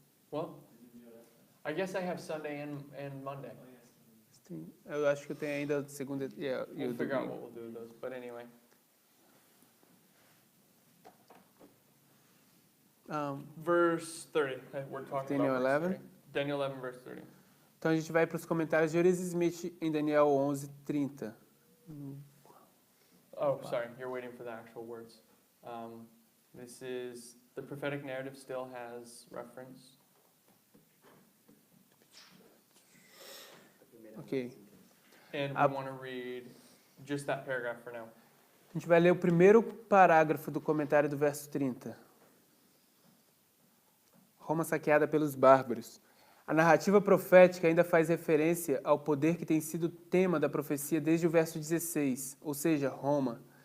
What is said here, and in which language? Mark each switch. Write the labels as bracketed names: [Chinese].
[English] Well, I guess I have Sunday and Monday. [Portuguese] Eu acho que eu tenho ainda segunda e [English] We'll [Portuguese] o [English] figure out [Portuguese] domingo. [English] what we'll do with those. But anyway. Verse 30. We're talking Daniel about verse 11? 30. Daniel 11, verse 30. [Portuguese] Então a gente vai para os comentários de Uriah Smith em Daniel 11:30. [English] Oh, sorry. You're waiting for the actual words. This is the prophetic narrative still has reference. Ok. And we Up. want to read just that paragraph for now. [Portuguese] A gente vai ler o primeiro parágrafo do comentário do verso 30. Roma saqueada pelos bárbaros. A narrativa profética ainda faz referência ao poder que tem sido tema da profecia desde o verso 16, ou seja, Roma.